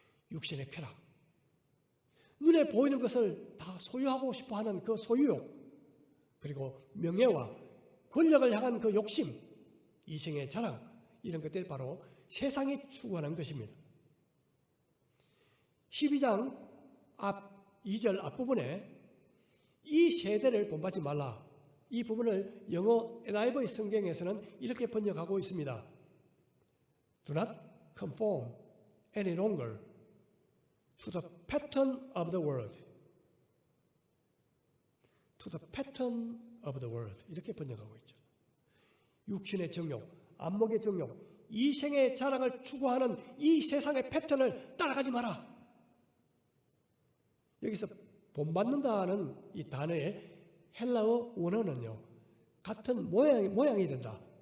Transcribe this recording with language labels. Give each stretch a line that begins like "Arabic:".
Korean: 육신의 쾌락, 눈에 보이는 것을 다 소유하고 싶어하는 그 소유욕, 그리고 명예와 권력을 향한 그 욕심, 이생의 자랑, 이런 것들이 바로 세상이 추구하는 것입니다. 12장 2절 앞부분에 이 세대를 본받지 말라, 이 부분을 영어 NIV 성경에서는 이렇게 번역하고 있습니다.
English: Do not conform any longer to the pattern of the world. To the pattern of the world.
Korean: 이렇게 번역하고 있죠. 육신의 정욕, 안목의 정욕, 이생의 자랑을 추구하는 이 세상의 패턴을 따라가지 마라. 여기서 본받는다는 이 단어의 헬라어 원어는요, 같은 모양이 된다.